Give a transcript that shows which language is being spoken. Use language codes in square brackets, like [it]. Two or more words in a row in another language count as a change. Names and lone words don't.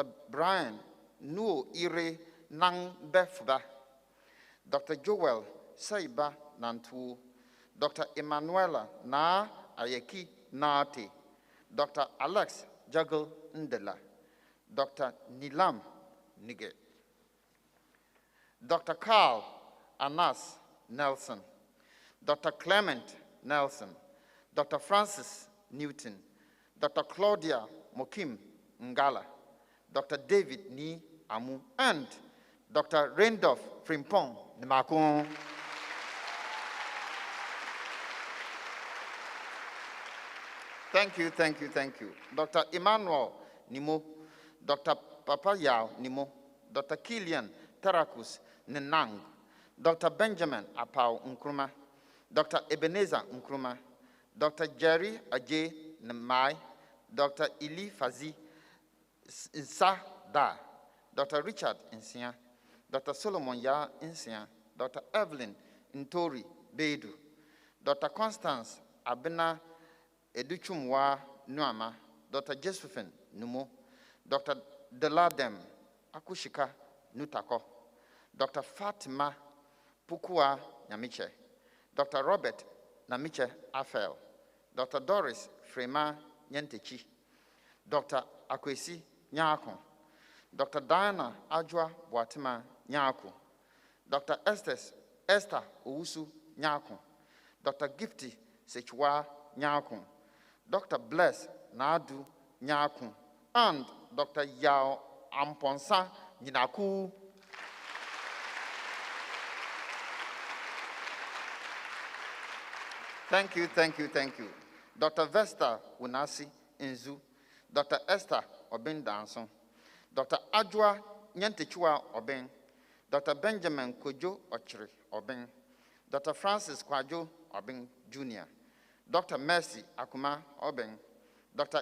[en] Brian Nuo Ire Nang Befba, Dr. Joel Saiba Nantu, Dr. Emanuela Na Ayeki Naate, Dr. Alex Jagel Ndela, Dr. Nilam Nige, Dr. Carl Anas Nelson, Dr. Clement Nelson, Dr. Francis Newton, Dr. Claudia Mokim Ngala, Dr. David Ni Amu, and Dr. Randolph Frimpong Nmakon. Thank you, thank you, thank you. Dr. Emmanuel Nimo, Dr. Papa Yao Nimo, Dr. Kilian Tarakus Nenang, Dr. Benjamin Apau Nkrumah, Dr. Ebenezer Nkrumah, Dr. Jerry Ajay Nemai, Dr. Ili Fazi Nsa Da, Dr. Richard Insia, Dr. Solomon Ya Insia, Dr. Evelyn Ntori Bedu, Dr. Constance Abena Educhumwa Nuama, Dr. Josephine Numo, Dr. Deladem Akushika Nutako, Dr. Fatima Pukua Nyamiche, Dr. Robert Namiche Afel, Dr. Doris Frema Nyentechi, Dr. Akwesi Nyako, Dr. Diana Ajwa Boatima Nyako, Dr. Esther Owusu Nyako, Dr. Gifty Sechwa Nyako, Dr. Bless Nadu Nyako, and Dr. Yao Amponsa Nyinaku. Thank you, thank you, thank you. Dr. Vesta Unasi Inzu, Dr. Esther Obin Danson, Dr. Ajwa Nyantechua Obin, Dr. Benjamin Kojo Ochiri Obin, Dr. Francis Kwajo Obin Jr., Dr. Mercy Akuma Obin, Dr.